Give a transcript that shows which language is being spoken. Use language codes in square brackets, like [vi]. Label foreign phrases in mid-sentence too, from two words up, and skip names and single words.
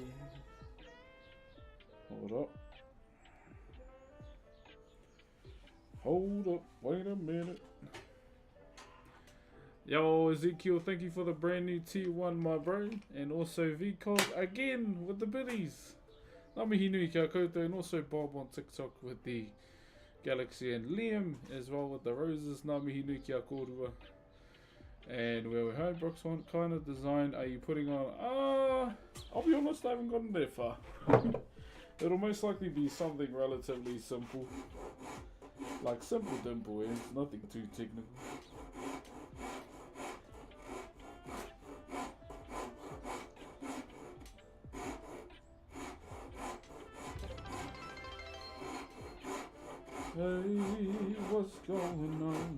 [en] Hold up. Hold up. Wait a minute. Yo, Ezekiel, thank you for the brand new T1, my bro. And also VCog again with the biddies. [mi] Ngā mihi nui kia koutou, [en] and also Bob on TikTok with the Galaxy, and Liam as well with the roses. [mi] Ngā mihi nui kia kōrua. [en] And where we heard Brooks, what kind of design are you putting on? I'll be honest, I haven't gotten that far. It'll most likely be something relatively simple. Like simple dimple ends, nothing too technical. Hey, what's going on?